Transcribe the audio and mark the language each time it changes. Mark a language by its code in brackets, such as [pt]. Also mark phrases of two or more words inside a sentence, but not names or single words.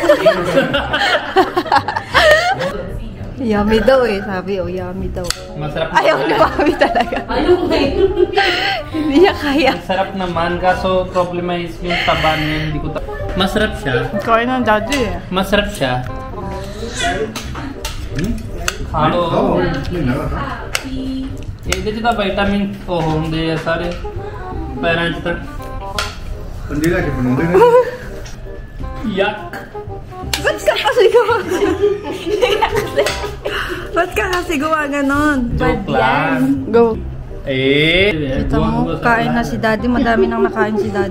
[tl] Yummy daw eh, sabi, oh yummy daw. Masarap. Ayaw ni Mami talaga. Hindi niya kaya. Masarap naman, kaso problema is yung taba niya, hindi ko masarap siya. Kain ng daddy eh. Masarap siya. Hello. [pa] ਇਹਦੇ ਚ ਤਾਂ ਵਿਟਾਮਿਨ ਉਹ ਹੁੰਦੇ ਆ ਸਾਰੇ ਪੈਰਾਂ ਚ ਤਾਂ [tl] Hindi lang, kipunong din eh. ਯਕ Ba't ka kasi gawa? Ba't ka kasi gawa ganon? joke lang Go. eh Kita mo, kain na si daddy. Madami nang nakain si daddy.